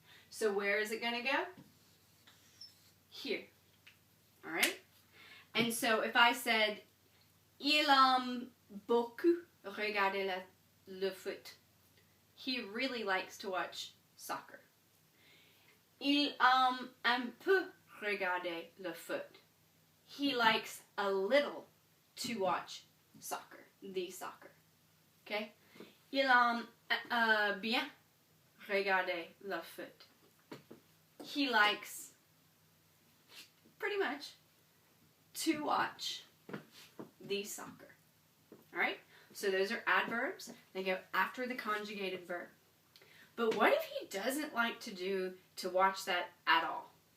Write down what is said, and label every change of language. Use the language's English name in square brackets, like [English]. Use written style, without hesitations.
[English] So where is it going to go? Here. Alright? And so if I said, [French] il aime beaucoup regarder le foot. [English] He really likes to watch soccer. [French] Il aime un peu regarder le foot. [English] He likes a little to watch soccer, the soccer. Okay? [French] Il aime bien regarder le foot. [English] He likes pretty much to watch the soccer. Alright? So those are adverbs. They go after the conjugated verb. But what if he doesn't like to watch that at all?